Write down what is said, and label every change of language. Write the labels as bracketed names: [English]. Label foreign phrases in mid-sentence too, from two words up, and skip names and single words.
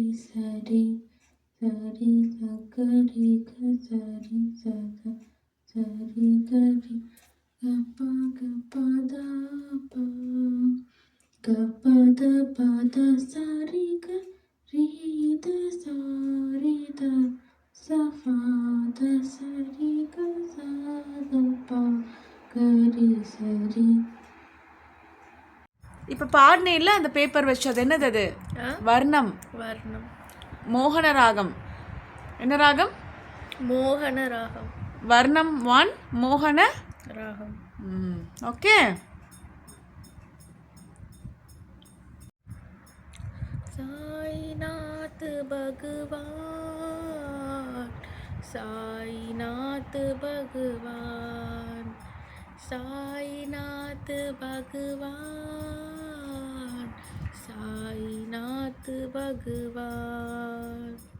[Tamil] సరి సరి సగరి గరి సద సరి గరి గప గప ద ప గప ద పద సరి గరి ద సరి ద సఫా ద సరి గ స ద ప గరి సరి இப்போ பாடினேல அந்த பேப்பர் வச்சு அது என்னது அது வர்ணம் [Telugu] వర్ణం [Tamil] மோகன ராகம் என்ன ராகம் [Telugu] మోహన రాగం [Tamil] வர்ணம் 1 மோகன [Telugu] రాగం [Tamil] ஓகே [Hindi] साईनाथ भगवान साईनाथ भगवान साईनाथ भगवान साईनाथ भगवान